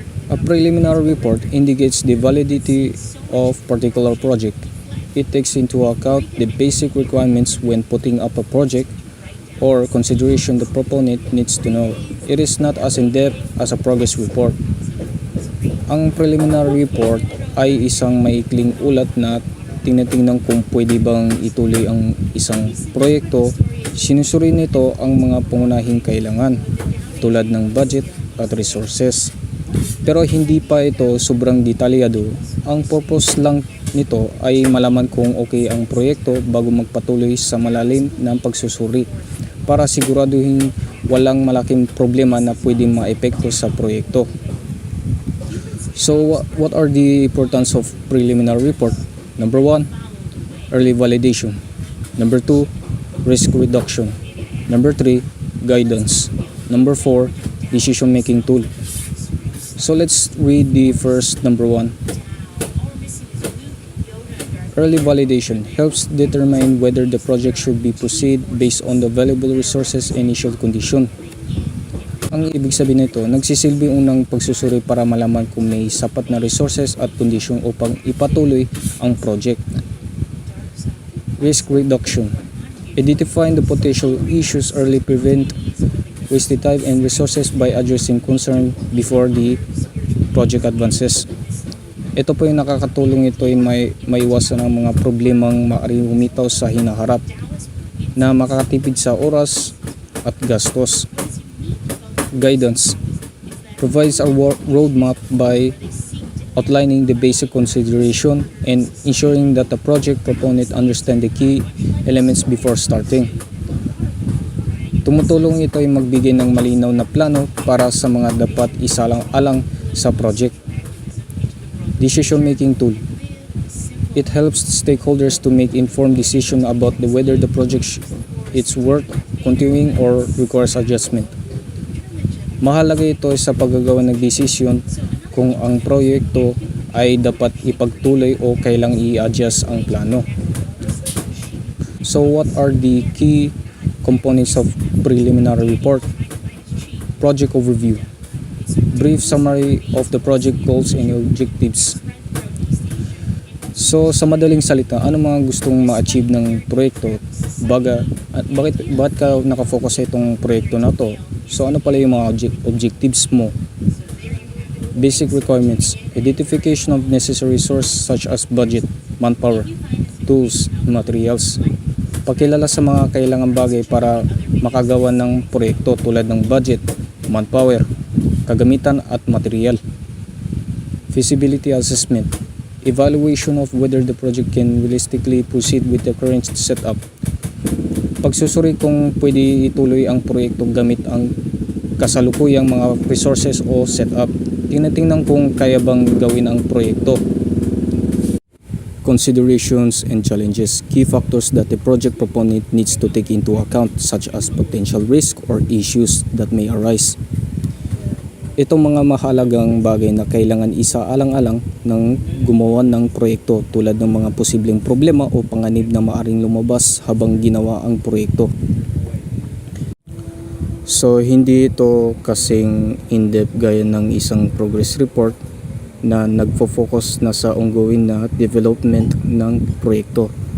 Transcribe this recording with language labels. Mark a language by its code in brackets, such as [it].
[en] A preliminary report indicates the validity of particular project. It takes into account the basic requirements when putting up a project or consideration the proponent needs to know. It is not as in-depth as a progress report. [tl] Ang preliminary report ay isang maikling ulat na tinitingnan kung pwede bang ituloy ang isang proyekto. Sinusuri nito ang mga pangunahing kailangan tulad ng budget at resources. Pero hindi pa ito sobrang detalyado. Ang purpose lang nito ay malaman kung okay ang proyekto bago magpatuloy sa malalim ng pagsusuri para siguraduhin walang malaking problema na pwedeng maepekto sa proyekto. [en] So what are the importance of preliminary report? Number 1, early validation. Number 2, risk reduction. Number 3, guidance. Number 4, decision making tool. So let's read the first number 1. Early validation helps determine whether the project should be proceed based on the available resources and initial condition. [tl] Ang ibig sabihin nito, nagsisilbi unang pagsusuri para malaman kung may sapat na resources at kondisyon upang ipatuloy ang project. [en] Risk reduction. Identifying the potential issues early prevent wasted time and resources by addressing concern before the project advances. [tl] Ito po yung nakakatulong, ito ay maiwasan ang mga problemang maaaring humitaw sa hinaharap na makakatipid sa oras at gastos. [en] Guidance provides a roadmap by outlining the basic consideration and ensuring that the project proponent understand the key elements before starting. [tl] Tumutulong ito ay magbigay ng malinaw na plano para sa mga dapat isalang-alang sa project. [en] Decision making tool. It helps stakeholders to make informed decision about whether the project is worth continuing or requires adjustment. [tl] Mahalaga ito sa paggagawa ng desisyon kung ang proyekto ay dapat ipagtuloy o kailang i-adjust ang plano. [en] So what are the key components of preliminary report? Project overview. Brief summary of the project goals and objectives. [tl] So sa madaling salita, ano mga gustong ma-achieve ng proyekto? Bakit ka nakafocus sa itong proyekto na to? So ano pala yung mga objectives mo? [en] Basic requirements. Identification of necessary resources such as budget, manpower, tools, materials. [tl] Pagkilala sa mga kailangang bagay para makagawa ng proyekto tulad ng budget, manpower, kagamitan at material. [en] Feasibility assessment. Evaluation of whether the project can realistically proceed with the current setup. [tl] Pagsusuri kung pwede ituloy ang proyekto gamit ang kasalukuyang mga resources o setup. Tinatingnan kung kaya bang gawin ang proyekto. [en] Considerations and challenges. Key factors that the project proponent needs to take into account such as potential risk or issues that may arise. [tl] Itong mga mahalagang bagay na kailangan isaalang-alang ng gumawa ng proyekto tulad ng mga posibleng problema o panganib na maaring lumabas habang ginawa ang proyekto. So hindi ito kasing in-depth gaya ng isang progress report na nagfo-focus na sa ongoing na development ng proyekto.